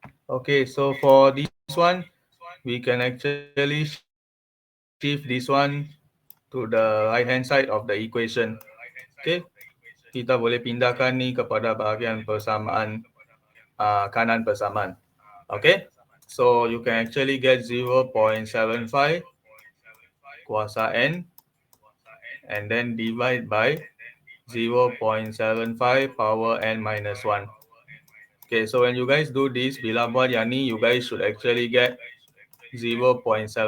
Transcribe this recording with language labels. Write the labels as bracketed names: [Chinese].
[English] Okay, so for this one, we can actually shift this one to the right hand side of the equation. [Malay] Okay, kita boleh pindahkan ni kepada bahagian persamaan kanan persamaan. [English] Okay, so you can actually get 0.75 kuasa n and then divide by 0.75 power n minus 1. Okay, so when you guys do this, [Malay] bila buat yang ni, [English] you guys should actually get 0.75.